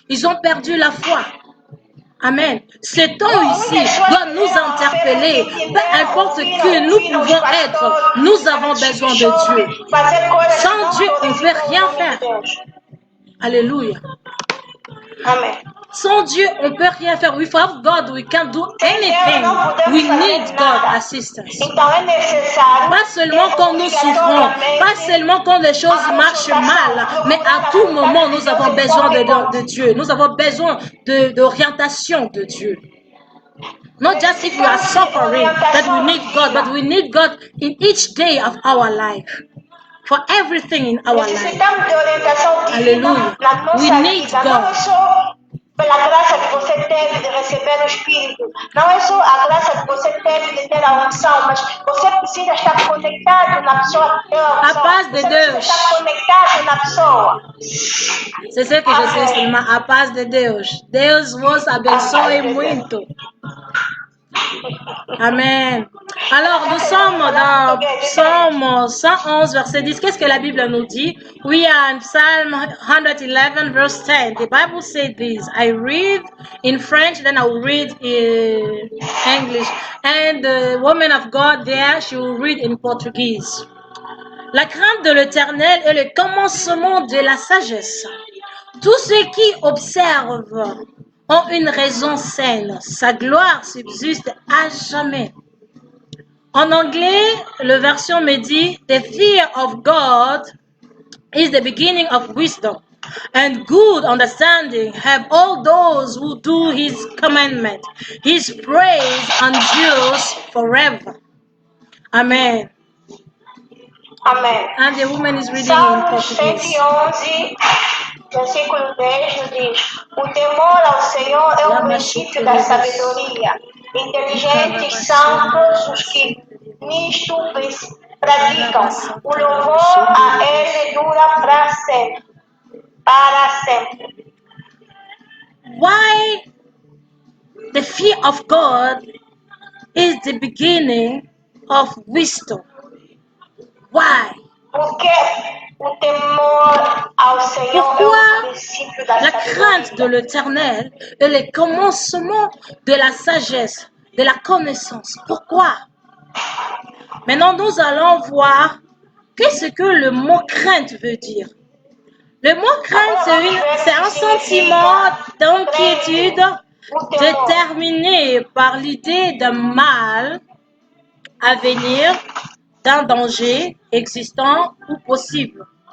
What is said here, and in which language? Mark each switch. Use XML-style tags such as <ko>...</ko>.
<fr>Ils ont perdu la foi. Amen. Ce temps ici doit nous interpeller. Peu importe que nous pouvons être, nous avons besoin de Dieu. Sans Dieu, on ne peut rien faire. Alléluia. Amen. Sans Dieu, on ne peut rien faire.</fr> <en>Without God, we can't do anything. We need God assistance.</en> <fr>Pas seulement quand nous souffrons, pas seulement quand les choses marchent mal, mais à tout moment, nous avons besoin de Dieu. Nous avons besoin d'orientation de Dieu.</fr> <en>Not just if we are suffering that we need God, but we need God in each day of our life. For everything in our life. Hallelujah. We need God.</en> <pt>Pela graça que você teve de receber o Espírito. Não é só a graça que você teve de ter a unção, mas você precisa estar conectado na pessoa que tem a unção. A paz de Deus. Estar conectado na pessoa.</pt> <fr>C'est ce que je sais seulement,</fr> <pt>a paz de Deus. Deus vos abençoe muito.</pt> <fr>Amen. Alors, nous sommes dans Psaume 111, verset 10. Qu'est-ce que la Bible nous dit?</fr> <en>We are in Psalm 111, verse 10. The Bible says this. I read in French, then I will read in English. And the woman of God there, she will read in Portuguese.</en> <fr>La crainte de l'Éternel est le commencement de la sagesse. Tous ceux qui observent ont une raison saine. Sa gloire subsiste à jamais. En anglais, la version me dit,</fr> <en>The fear of God is the beginning of wisdom, and good understanding have all those who do His commandment. His praise endures forever. Amen.</en> <pt>Amém.</pt> <en>And the woman is reading in</en> <pt>Salmos</pt> <en>Portuguese.</en> <pt>111, versículo 10 nos diz: O temor ao Senhor é o princípio da sabedoria. Inteligentes são todos os que nisto praticam. O louvor a Ele dura para sempre. Para sempre.</pt> <en>Why the fear of God is the beginning of wisdom? Why?</en> <pt>Porque o temor ao Senhor</pt> <fr>Pourquoi</fr> <pt>é o princípio da</pt> <fr>la</fr> <pt>sabedoria.</pt> <fr>crainte de l'Éternel est le commencement de la sagesse, de la connaissance? Pourquoi? Maintenant, nous allons voir qu'est-ce que le mot crainte veut dire. Le mot crainte, c'est un sentiment d'inquiétude déterminé par l'idée d'un mal à venir, d'un danger existant ou possible.</fr>